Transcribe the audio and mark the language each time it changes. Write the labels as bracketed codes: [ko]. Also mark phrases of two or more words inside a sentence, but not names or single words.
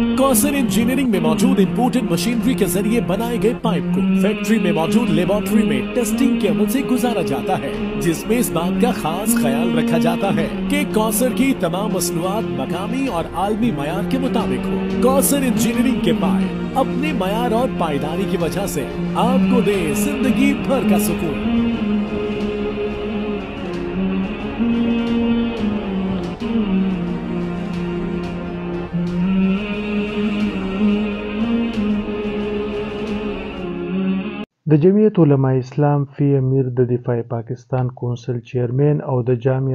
[hi] कौसर इंजीनियरिंग में मौजूद [en] imported machinery [hi] के जरिए बनाए गए पाइप को फैक्ट्री में मौजूद लेबोरेटरी में टेस्टिंग के अमल से गुजारा जाता है, जिसमें इस बात का खास ख्याल रखा जाता है कि कौसर की तमाम मसनूआत मकामी और आलमी मयार के मुताबिक हो। कौसर इंजीनियरिंग के पाइप अपने मयार और पायदारी की वजह से आपको दे जिंदगी भर का सुकून। [ps] د جمعیت علماء اسلام فی امیر د دفاع پاکستان کونسل چیئرمین او د جامعه